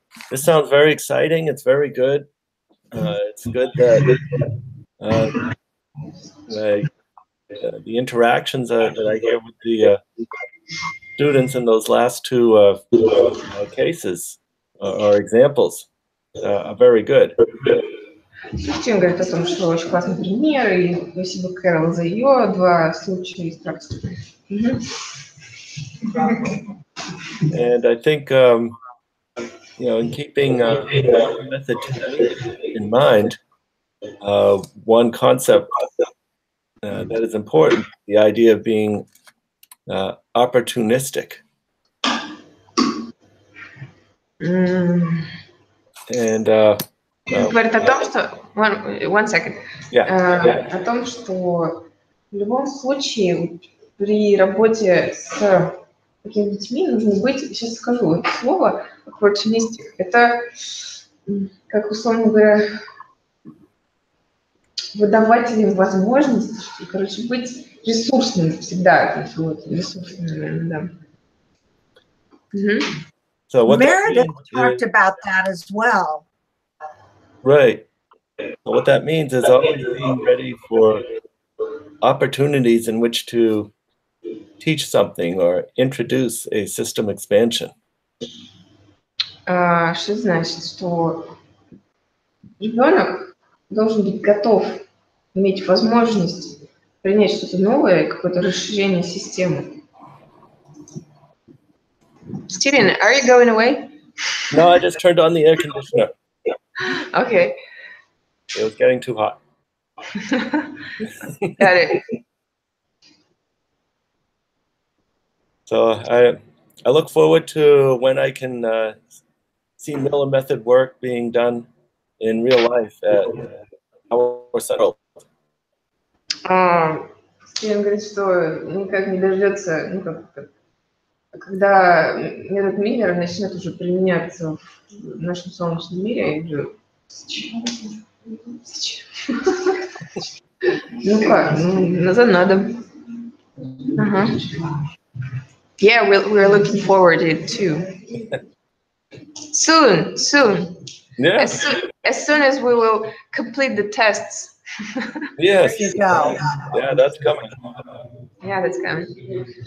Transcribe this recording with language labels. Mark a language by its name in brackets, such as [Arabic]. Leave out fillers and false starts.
[English] This sounds very exciting. It's very good. It's good that the interactions that I hear with the students in those last two cases or examples are very good. [Russian] Кристина говорит о том, что очень классный пример, и спасибо Кэрол за ее два случая из практики. [English] And I think, in keeping method in mind, one concept that is important, the idea of being opportunistic. And [Russian] говорит о том, что [English] one second. [Russian] О том, что в любом случае при работе с такими детьми нужно быть, сейчас скажу это слово, opportunistic. Это, как условно говоря, выдавать им возможность, короче, быть ресурсным всегда, ресурсным, наверное, да. [English] So Meredith talked about that as well. Right. So what that means is always being ready for opportunities in which to teach something or introduce a system expansion. [Russian] Что значит, что ребенок должен быть готов, иметь возможность принять что-то новое, какое-то расширение системы. [English] Steven, are you going away? No, I just turned on the air conditioner. Okay. It was getting too hot. Got it. So I look forward to when I can see Miller method work being done in real life at our center. [Russian] Стивен говорит, что никак не дождется, когда метод Миллера начнет уже применяться в нашем солнечном мире, и уже назад надо. [English] Yeah, we're looking forward to it too. Soon. Yeah. As soon as we will complete the tests. Yes. There you go. Yeah, that's coming. Yeah, that's coming.